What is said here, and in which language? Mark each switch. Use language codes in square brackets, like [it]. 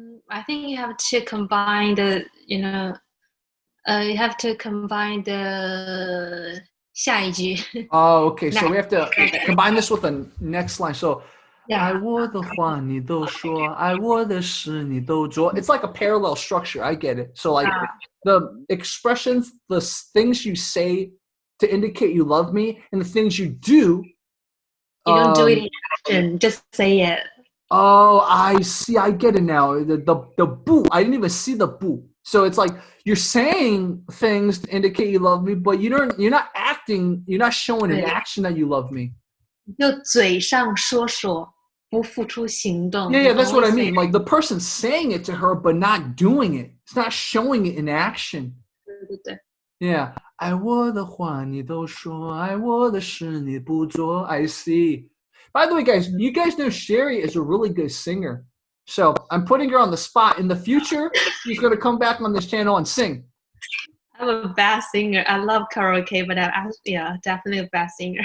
[en] I think you have to combine the, you have to combine the 下一句. Oh, okay. So we have to combine this with the next line. So, yeah. [zh] 爱我的话你都说, 爱我的事你都做. [en] It's like a parallel structure. I get it. So like the expressions, the things you say to indicate you love me, and the things you do. You don't do it in action. Just say it. Oh, I see. I get it now. The boo. I didn't even see the boo. So it's like you're saying things to indicate you love me, but you're not acting. You're not showing in action that you love me. [zh] 就嘴上说说，不付出行动. [en] Yeah, that's what I mean. Like the person's saying it to her, but not doing it. It's not showing it in action. [zh] 对. [en] Yeah. [zh] 爱我的话你都说，爱我的事你不做. [en] I see. By the way, guys, you guys know Sherry is a really good singer. So I'm putting her on the spot. In the future, she's going to come back on this channel and sing. I'm a bad singer. I love karaoke, but yeah, definitely a bad singer.